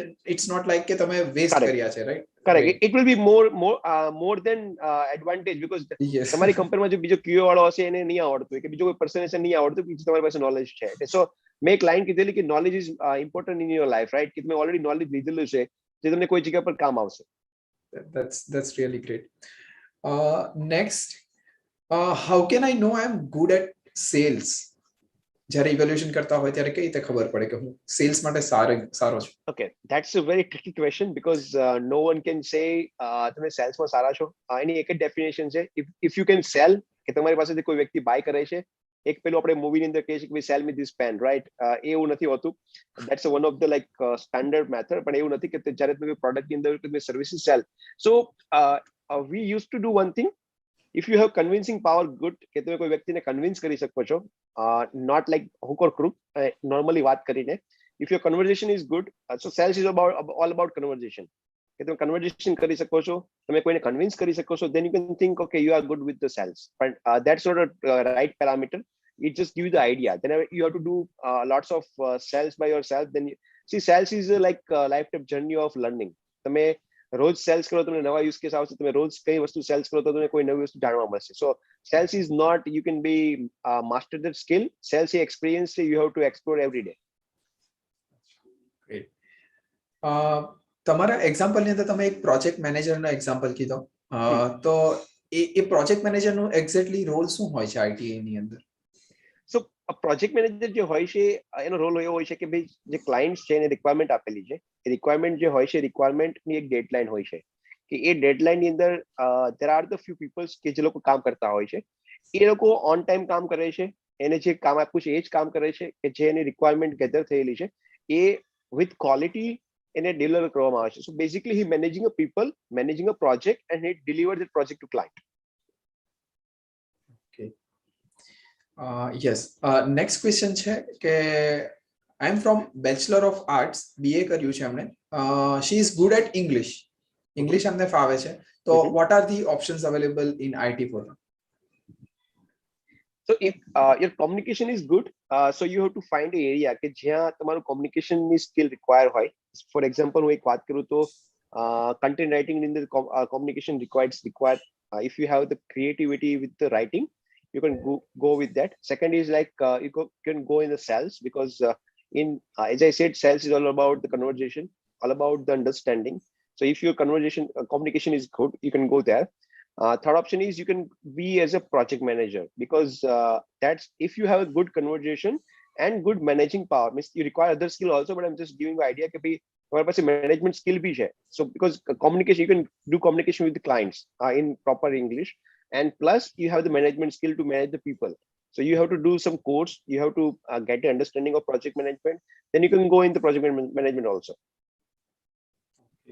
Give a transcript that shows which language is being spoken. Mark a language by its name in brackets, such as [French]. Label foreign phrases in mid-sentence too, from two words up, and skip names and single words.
[English] It's not like [Gujarati] કે તમે વેસ્ટ કર્યા છે, રાઈટ? [English] Correct. It will be more than advantage, because યસ. [Gujarati] તમારી કંપનીમાં જો બીજો ક્યુએ વાળો હશે એને નહીં આવડતું કે બીજો કોઈ પર્સન હશે નહીં આવડતું, બીજું તમારી પાસે નોલેજ છે. [English] સો [Gujarati] મેં એક લાઈન કીધેલી કે [English] knowledge is important in your life, right? [Gujarati] કે તમે ઓલરેડી નોલેજ લીધેલું છે જે તમને કોઈ જગ્યા પર કામ આવશે. [English] That's really great. Next, how can I know I'm good at sales? [Gujarati] જ્યારે ઇવેલ્યુએશન કરતા હોય ત્યારે કઈ રીતે ખબર પડે કે હું સેલ્સ માટે સારો છું? [English] Okay, that's a very tricky question, because no one can say [Gujarati] તમે સેલ્સમાં સારા છો. એની એક જ ડેફિનેશન છે, [English] if you can sell, [Gujarati] કે તમારી પાસેથી કોઈ વ્યક્તિ બાય કરે છે. એક પેલું આપણે મૂવીની અંદર કહીએ છીએ કે [English] sell me this pen, [Gujarati] રાઈટ? એવું નથી હોતું. [English] That's one of the like standard method, [Gujarati] પણ એવું નથી કે જ્યારે તમે પ્રોડક્ટની અંદર તમે સર્વિસીસ સેલ. [English] So we use to do one thing. If you have convincing power, good, [Gujarati] કે તમે કોઈ વ્યક્તિને કન્વિન્સ કરી શકો છો, [English] not like hook or crook, normally [Gujarati] વાત કરીને. [English] If your conversation is good, so sales is all about conversation. [Gujarati] કે તમે કન્વર્ઝેશન કરી શકો છો, તમે કોઈને કન્વિન્સ કરી શકો છો, [English] then you can think, okay, you are good with the sales. But that's not a right parameter. It just gives you the idea. Then you have to do lots of sales by yourself. Then see, sales is like a lifetime journey of learning. [Gujarati] તમે રોજ સેલ્સ કરો, તમને નવા [English] use case [Gujarati] આવશે. તમે રોજ કઈ વસ્તુ સેલ્સ કરો તો તમને કોઈ નવી વસ્તુ જાણવા મળશે. [English] So sales is not you can be master that skill. Sales is experience, you have to explore every day. [Gujarati] તમારા એક્ઝામ્પલની અંદર તમે એક પ્રોજેક્ટ મેનેજરનો એક્ઝામ્પલ કીધો, તો એ પ્રોજેક્ટ મેનેજરનું એક્ઝેક્ટલી રોલ શું હોય છે આઈટીઆઈ ની અંદર? [English] So project manager [Gujarati] જે હોય છે એનો રોલ એવો હોય છે કે ભાઈ જે ક્લાયન્ટ છે એને રિક્વાયરમેન્ટ આપેલી છે, એ રિક્વાયરમેન્ટ જે હોય છે, રિક્વાયરમેન્ટની એક ડેડલાઇન હોય છે, કે એ ડેડલાઇનની અંદર [English] there are the few peoples [Gujarati] કે જે લોકો કામ કરતા હોય છે. એ લોકો [English] on time [Gujarati] કામ કરે છે, એને જે કામ આપ્યું છે એ જ કામ કરે છે, કે જે એની રિક્વાયરમેન્ટ ગેધર થયેલી છે એ [English] with quality [Gujarati] એને ડિલિવર કરવામાં આવે છે. [English] So basically he managing a people, managing a project, and he deliver the project to client. યસ. Next question [Gujarati] છે કે [English] I am from Bachelor of Arts, [Gujarati] બીએ કર્યું છે એમણે. [English] She is good at English. [Gujarati] ઇંગ્લિશ અમને ફાવે છે, તો [English] what are the options available in IT for? So if your communication is good, so you have to find an area [Gujarati] કે જ્યાં તમારું કોમ્યુનિકેશનની સ્કિલ રિક્વાયર હોય. ફોર એક્ઝામ્પલ હું એક વાત કરું તો કન્ટેન્ટ રાઇટિંગની અંદર [English] communication required. If you have the creativity with the writing, you can go with that. Second is like can go in the sales, because as I said, sales is all about the conversation, all about the understanding. So if your communication is good, you can go there. Third option is you can be as a project manager, because that's if you have a good conversation and good managing power, means you require other skill also, but I'm just giving you idea [Gujarati] કે ભાઈ તમારી પાસે [English] management skill [Gujarati] bhi છે. [English] So because communication, you can do communication with the clients in proper English, and plus you have the management skill to manage the people. So you have to do some course, you have to get the understanding of project management, then you can go into project management also.